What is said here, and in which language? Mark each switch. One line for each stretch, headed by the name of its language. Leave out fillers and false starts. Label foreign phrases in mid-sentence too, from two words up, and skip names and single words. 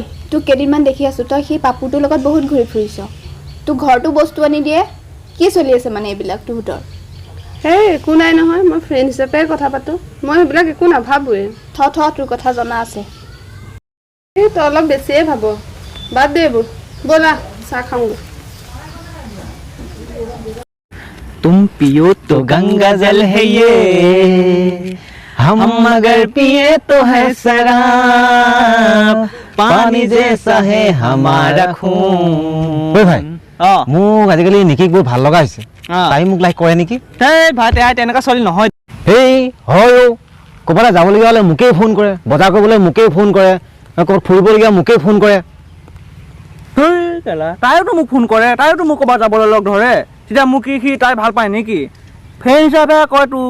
Assamese: তোক কেইদিনমান দেখি আছোঁ তই সেই পাপুটোৰ লগত বহুত ঘূৰি ফুৰিছ তোক ঘৰটো বস্তু আনি দিয়ে কি চলি আছে মানে এইবিলাক তোহঁতৰ সেই একো নাই নহয় মই ফ্ৰেণ্ড হিচাপে কথা পাতোঁ মই সেইবিলাক একো নাভাবোৱে তোৰ কথা জনা আছে এই তই অলপ বেছিয়ে ভাব বাদ দে এইবোৰ ব'লা চাহ খাওঁগৈ
Hindi: तुम पियो तो गंगा जल है ये हम मगर पिए तो है शराब पानी जैसा है हमारा खून
Assamese: ঐ ভাই মোক আজিকালি নিকিক বহুত ভাল লগা হৈছে তাই মোক লাইক কৰে নেকি এই ভাই তেনেকুৱা চলি নহয় এই হয় ক'ৰবালৈ যাবলগীয়া হ'লে মোকেই ফোন কৰে বজাৰ কৰিবলৈ মোকেই ফোন কৰে ক'ৰবাত ফুৰিবলগীয়া মোকেই ফোন কৰে তাইওতো মোক ফোন কৰে তাইওতো মোক ক'ৰবাত যাবলৈ লগ ধৰে তেতিয়া মোক কি তাই ভাল পায় নেকি ফ্ৰেণ্ড হিচাপে কয় তোক